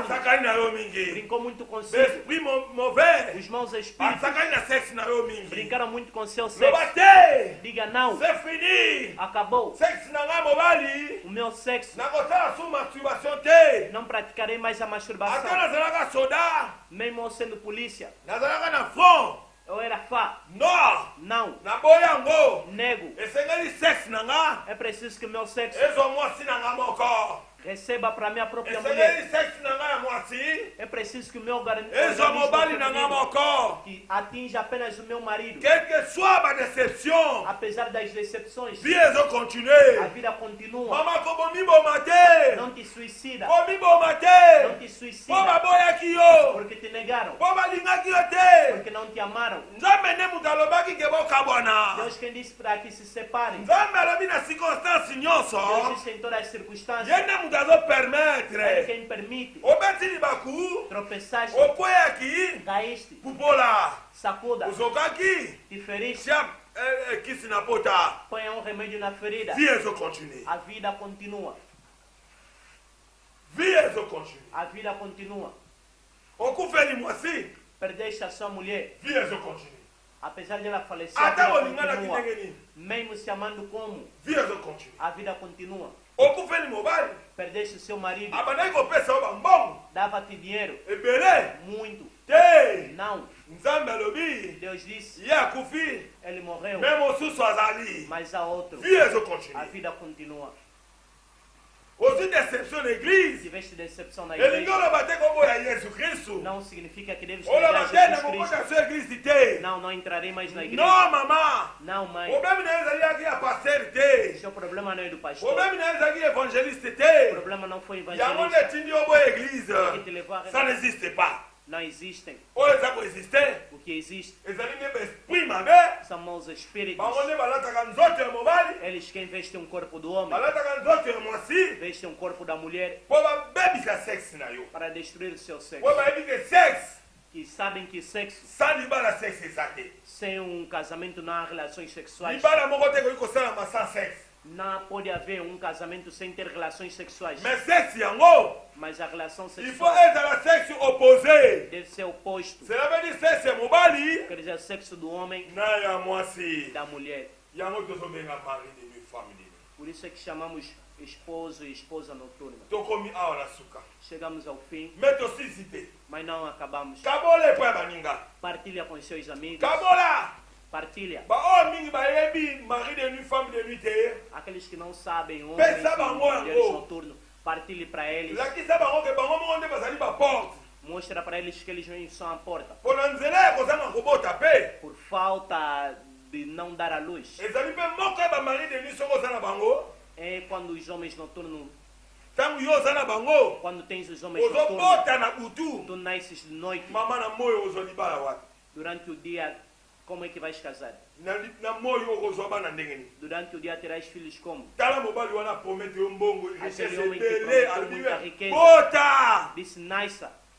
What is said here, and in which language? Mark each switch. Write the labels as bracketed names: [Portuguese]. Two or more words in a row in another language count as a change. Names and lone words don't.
[Lingala] asakani na yo mingi [Portuguese] brincou muito consigo. [French] esprit mauvais [Portuguese] Os maus espíritos [Lingala] asakani na sexe na yo mingi [Portuguese] brincaram muito com seu [Lingala] loba [Portuguese] sexo. [Lingala] te [Portuguese] Diga não, [French] c'est fini [Portuguese] acabou. [Lingala] sexe na ngai mobali [Portuguese] O meu sexo, [Lingala] nakosala su masturbation te [Portuguese] não praticarei mais a [Lingala] ata [Portuguese] masturbação. [Lingala] nazalaka soda [Portuguese] Mesmo eu sendo polícia, [Lingala] nazalaka na front [Portuguese] eu era fá. [French] nord [Portuguese] Não, [Lingala] naboya yango [Portuguese] nego. [Lingala] esengeli sexe na nga [Portuguese] É preciso que meu sexo [Lingala] ezwa mwasi na nga moko [Portuguese] receba para minha própria mulher. [Lingala] esengeli sexe na nga ya mwasi [Portuguese] É preciso que o meu organismo [Lingala] ezwa mobali na nga moko [Portuguese] que atinja apenas o meu marido. [French] quel que soit badéception [Portuguese] Apesar das decepções, [French] vie [Portuguese] a [Lingala] ezocontinue [Portuguese] vida continua. [Lingala] mama ko bomiboma te [Portuguese] Não te suicida. [Lingala] bomiboma [Portuguese] Não [Lingala] te te po [Portuguese] suicida. [Lingala] baboyaki bayeki yo [Portuguese] porque te negaram, [Lingala] mpo balingaki yo te. [Portuguese] porque não te amaram. [Lingala] Nzambe nde moto alobaki ke bokabwana. [Portuguese] Deus quem disse para que se separem. [Lingala] Nzambe alobi na circonstance [Portuguese] Deus [Lingala] nyonso [Portuguese] disse em todas as circunstâncias. [Lingala] ye nde moto [Portuguese] É [Lingala] azopermettre. [Portuguese] quem permite. [Lingala] Obeti libaku [Portuguese] Tropeçaste, [Lingala] okweyaki [Portuguese] caíste, [Lingala] pupola [Portuguese] sacuda, [Lingala] ozokaki [Portuguese] te feriste, [Lingala] tia kisi na pota. [Portuguese] ponha um remédio na ferida. [Lingala] Vie ezokontinue. [Portuguese] A vida continua. [Lingala] Vie ezokontinue. [Portuguese] A vida continua. [Lingala] Okufeli mwasi. [Portuguese] Perdeste a sua mulher. [Lingala] Vie ezokontinue. [Portuguese] Apesar de ela falecer, a [Lingala] Ata [Portuguese] vida [Lingala] olingana [Portuguese] continua. [Lingala] kindenge nini. [Portuguese] Mesmo se amando como, [Lingala] Vie ezokontinue. [Portuguese] a vida continua. [Lingala] Okufeli mobali. [Portuguese] Perdeste seu marido. [Lingala] Abandaki kopesa yo bambongo. [Portuguese] Dava-te dinheiro. [Lingala] Ebele. [Portuguese] Muito. [Lingala] Te. [Portuguese] Não. [Lingala] Nzambe alobi. [Portuguese] Deus disse, [Lingala] Ye akufi. [Portuguese] ele morreu. [Lingala] Me mosusu azali. [Portuguese] Mas há outro. [Lingala] Vie [Portuguese] A [Lingala] ezokontinue. [Portuguese] vida continua. [Lingala] Ozwi déception na église. [Portuguese] Tiveste decepção na [Lingala] Elingi [Portuguese] igreja. [Lingala] oloba te kombo ya Yesu Kristu. [Portuguese] Não significa que deves [Lingala] Oloba [Portuguese] negar [Lingala] te na [Portuguese] Jesus [Lingala] mokota [Portuguese] Cristo. [Lingala] so église te. [Portuguese] Não, não entrarei mais na igreja. [Lingala] Non mama. [Portuguese] Não, mãe. [Lingala] Problème na yo ezali yaki ya paster te. [Portuguese] Seu problema não é do pastor. [Lingala] Problème na yo ezalaki évangéliste [Portuguese] O [Lingala] te. [Portuguese] problema não foi [Lingala] Yango [Portuguese] evangelista. [Lingala] nde etindi yo boye église. [Portuguese] Que te levou a [French] Ça n'existe pas. [Portuguese] Não existem. [Lingala] Oyo eza koexiste. [Portuguese] O que existe [Lingala] Ezali nde baesprit mabe. [Portuguese] são os espíritos. [Lingala] Bango nde balataka nzoto ya mobali. [Portuguese] Eles quem vestem um corpo do homem, [Lingala] Balataka nzoto ya mwasi. [Portuguese] vestem um corpo da mulher [Lingala] Mpo babebisa sexe na yo. [Portuguese] para destruir o seu sexo. [Lingala] Mpo bayebi ke sexe. [Portuguese] Que sabem que sexo, [Lingala] Sans libala sexe eza te. [Portuguese] sem um casamento não há relações sexuais. [Lingala] Libala moko te koki kosalama sans sexe. [Portuguese] Não pode haver um casamento sem ter relações sexuais. [Lingala] Mais sexe yango. [Portuguese] Mas a relação [French] Il faut [Portuguese] sexual [French] être à sexe opposé. [Portuguese] deve ser oposto. [French] Cela veut dire sexe mobali. [Portuguese] Quer dizer, sexo do homem [Lingala] Na ya mwasi. [Portuguese] e da mulher. [Lingala] Yango tozobenga [French] mari de nuit, femme de nuit. [Portuguese] Por isso é que chamamos esposo e esposa noturna. [Lingala] Tokomi awa na suka. [Portuguese] Chegamos ao fim, [Lingala] Mais tosisi te. [Portuguese] mas não acabamos. [Lingala] Kabola epo ya baninga. [Portuguese] Partilha com seus amigos. [Lingala] Kabola. [Portuguese] Partilha. [Lingala] Ba oyo mingi bayebi [French] mari de nuit, femme de nuit [Lingala] te. [Portuguese] Aqueles que não sabem, homens [Lingala] Pensa [Portuguese] e [Lingala] bango [Portuguese] mulheres [Lingala] yango. [Portuguese] noturnos, partilhe para eles. [Lingala] Lakisa bango ke bango moko nde bazali baporte. [Portuguese] Mostra para eles que eles não são a porta. [Lingala] Mpo na nzela ya kozanga kobota mpe. [Portuguese] Por falta de não dar a luz. [Lingala] Ezali mpe moko ya bamari de nuit soki oza na bango. [Portuguese] É quando os homens noturnos, [Lingala] Ntango yo oza na bango. [Portuguese] quando tens os homens noturnos, [Lingala] Ozobota na butu. [Portuguese] tu nasces de noite, [Lingala] Mama na moyo ozolibala wapi. [Portuguese] durante o dia, como é que vais casar? [Lingala] Na moyo okozwa bana ndenge nini. [Portuguese] Durante o dia terás filhos como? [Lingala] Tala mobali wana promete yo mbongo richesse [Portuguese] Aquele homem que [Lingala] ebele [Portuguese] prometeu [Lingala] alobi [Portuguese] muita [Lingala] be [Portuguese] riqueza. [Lingala] bota. [Portuguese] Disse, nasça,